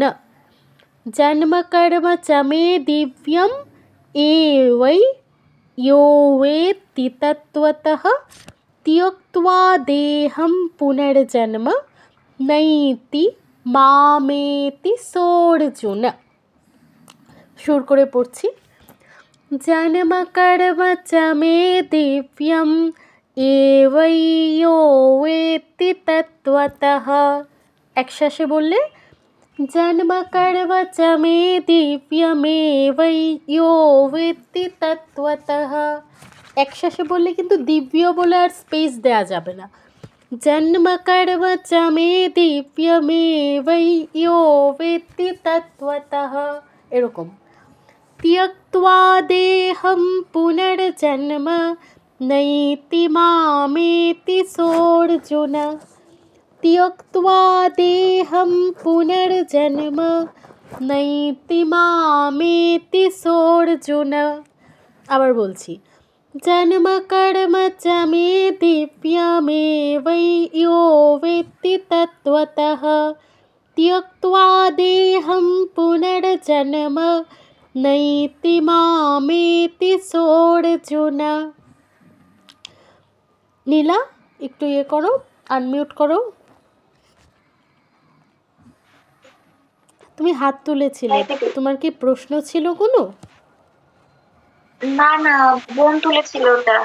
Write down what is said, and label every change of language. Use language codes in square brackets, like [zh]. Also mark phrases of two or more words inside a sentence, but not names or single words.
[sa] जन्म कर्म चमे दिव्यम एवै यो वेत्ति तत्त्वतः त्यक्त्वा देहं पुनर्जन्म नैति मामेति सोऽर्जुन। [bn] সুর করে পড়ছি। [sa] জন্ম কর্ম চমে দিব্যম এবৈ ইয়ো ওয়েত্তি তত্ত্বতঃ। [bn] একশ্বাসে বললে [sa] জন্ম কর্ম চমে দিব্যমেবৈ ইয়ো ওয়েত্তি তত্ত্বতঃ। [bn] একশ্বাসে বললে কিন্তু দিব্য বলে আর স্পেস দেয়া যাবে না। [sa] জন্ম কর্ম চ মে দিব্যমেবৈ ইয়ো বেত্তি তত্ত্বতঃ, এরকম। त्यक्त्वा देहं पुनर्जन्म नैति मामेति सोऽर्जुन। त्यक्त्वा देहं पुनर्जन्म नैति मामेति सोऽर्जुन। [bn] আবার বলছি, [sa] জন্ম কর্ম চ মে দিব্যমেবৈ ইয়ো বেত্তি তত্ত্বতঃ त्यक्त्वा देहं पुनर्जन्म नैति मामेति सोऽर्जुन। [bn] নীলা, একটু ইয়ে করো, আনমিউট করো। তুমি হাত তুলেছিলে, তোমার কি প্রশ্ন ছিল কোনো? না না, বোন তুলেছিল ওটা।